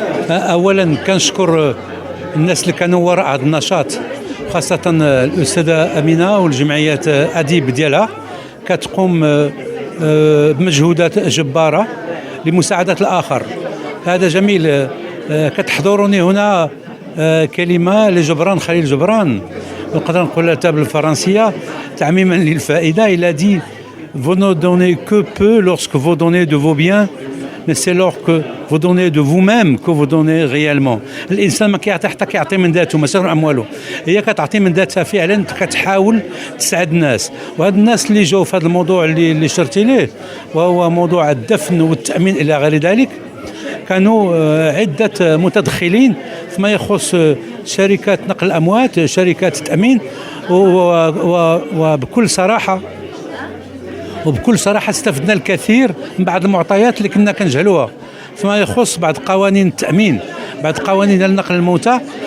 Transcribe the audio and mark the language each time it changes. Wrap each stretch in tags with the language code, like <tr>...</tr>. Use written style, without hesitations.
<ar>اولا كنشكر الناس اللي كانوا وراء هذا النشاط، خاصه الاستاذه امينه والجمعيات اديب ديالها كتقوم بمجهودات جباره لمساعده الاخر. هذا جميل. كتحضرني هنا كلمه لجبران خليل جبران، نقدر نقولها بالفرنسيه تعميما للفائده.</ar> <fr>il a dit vous ne donnez que peu lorsque vous donnez de vos biens, mais c'est lorsque vous donnez de vous-même que vous donnez réellement.</fr> <ar>الانسان ما كيعطي حتى كيعطي من ذاته ما سر امواله، هي كتعطي من ذاتها فعلا، كتحاول تساعد الناس. وهاد الناس اللي جاوا في هذا الموضوع اللي شرتي ليه، وهو موضوع الدفن والتامين الى غير ذلك، كانوا عده متدخلين فيما يخص شركات نقل الاموات، شركات التامين، وبكل صراحه استفدنا الكثير من بعض المعطيات اللي كنا كنجهلوها فيما يخص بعض قوانين التامين، بعض قوانين نقل الموتى.</ar>